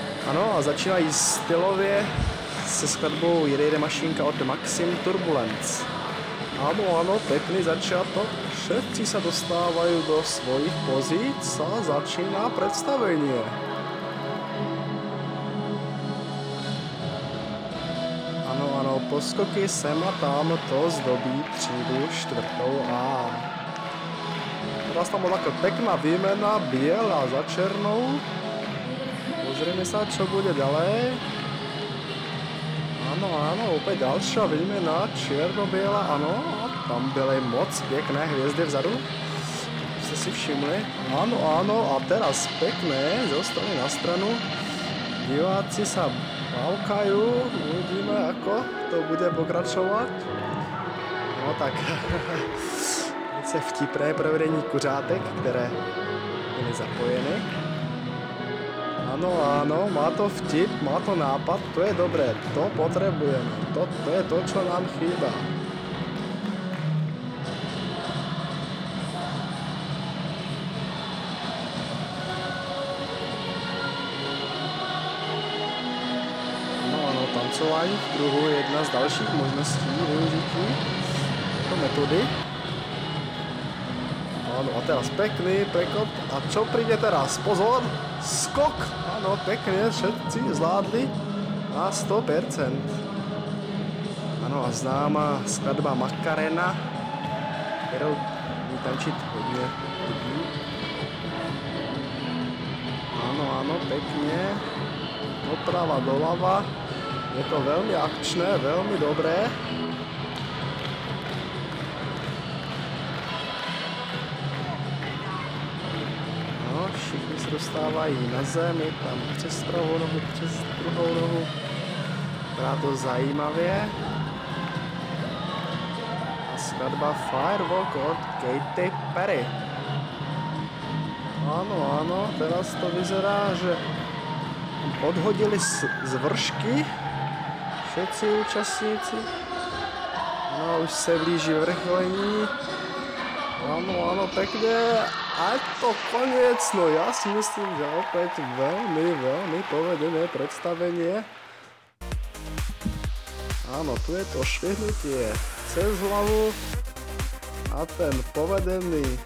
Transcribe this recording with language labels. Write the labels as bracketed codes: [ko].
[cs] Ano, a začínají stylově se skladbou Jede mašinka od Maxim Turbulence. [sk] Ano, pekný začiatok. Všetci sa dostávajú do svojich pozíc a začína predstavenie. [cs] Ano, poskoky sem a tam to zdobí třídu 4. A. [sk] Teraz tam bola taká pekná výmena biela za černou. Pozrieme sa, čo bude ďalej. Áno, opäť ďalšia výmena, čierno-biela, áno, [cs] tam byly moc pěkné hvězdy vzadu, jste si všimli, [sk] áno, a teraz pekné, zostali na stranu, diváci sa bavkajú, uvidíme, ako to bude pokračovat, no tak, [cs] velice vtipné provedení kuřátek, které byly zapojeny. [sk] Áno, má to vtip, má to nápad, to je dobré, to potrebujeme, to je to, čo nám chýba. [cs] Ano, tancování v kruhu je jedna z dalších možností využití této metody. [sk] Áno, a teraz pekný prekop, a čo príde teraz? Pozor, skok! Áno, pekne, všetci zvládli na 100%. Áno, a známa skladba [cs] Macarena, kterou umí tančit hodně lidí. [sk] Áno, pekne, doprava doľava, je to veľmi akčné, veľmi dobré. [cs] Všichni se dostávají na zemi, tam přes pravou nohu, přes druhou nohu. Vypadá to zajímavě. A skladba Firewalk od Katy Perry. [sk] Áno, teraz to vyzerá, že odhodili z vršky všetci účastníci. [cs] No, už se blíží vrcholení. [sk] Áno, pekne. A je to koniec, no ja si myslím, že opäť veľmi povedené predstavenie. Áno, tu je to švihnutie cez hlavu a ten povedený.